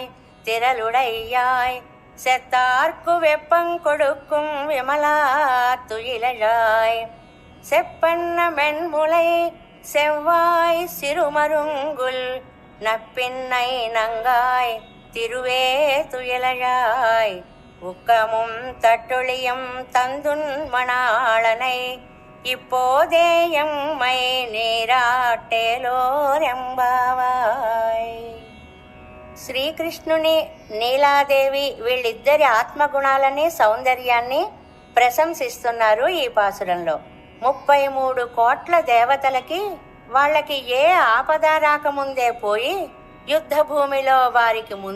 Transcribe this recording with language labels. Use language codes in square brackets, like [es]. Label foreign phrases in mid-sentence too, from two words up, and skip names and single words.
[ta] திரளுடையாய் செத்தார்க்கு வெப்பங் கொடுக்கும் விமலா துயிலழாய் செப்பன்ன மென்முலை செவ்வாய் சிறுமருங்குல் நப்பின்னை நங்காய் திருவே துயிலழாய் உக்கமும் தட்டொழியும் தந்துன் மணாளனை இப்போதே எம்மை నీరాటేలోరెంబావాయ్. [te] శ్రీకృష్ణుని నీలాదేవి వీళ్ళిద్దరి ఆత్మగుణాలని సౌందర్యాన్ని ప్రశంసిస్తున్నారు ఈ పాసురంలో. 33 కోట్ల దేవతలకి వాళ్ళకి ఏ ఆపద రాకముందే పోయి యుద్ధ భూమిలో వారికి ముందు